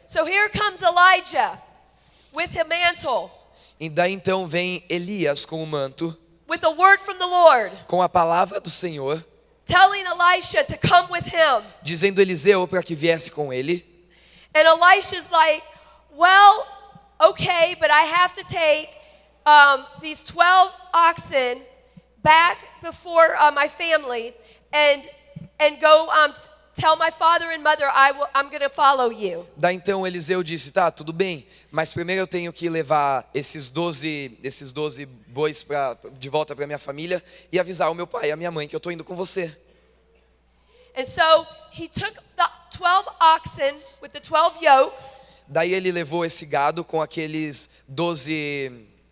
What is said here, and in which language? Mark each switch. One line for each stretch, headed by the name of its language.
English: So here comes Elijah with a mantle,
Portuguese: E daí então vem Elias com o manto,
English: with a word from the Lord,
Portuguese: com a palavra do Senhor,
English: telling Elisha to come with him.
Portuguese: dizendo Eliseu para que viesse com ele.
English: And Elisha's like, well, okay, but I have to take these 12 oxen, back before my family and go tell my father and mother I'm going to follow you.
Portuguese: Daí então Eliseu disse, tá, tudo bem, mas primeiro eu tenho que levar esses 12 bois de volta para minha família e avisar o meu pai e a minha mãe que eu estou indo com você.
English: And so he took the 12 oxen with the 12 yokes.
Portuguese: Daí ele levou esse gado com aqueles 12...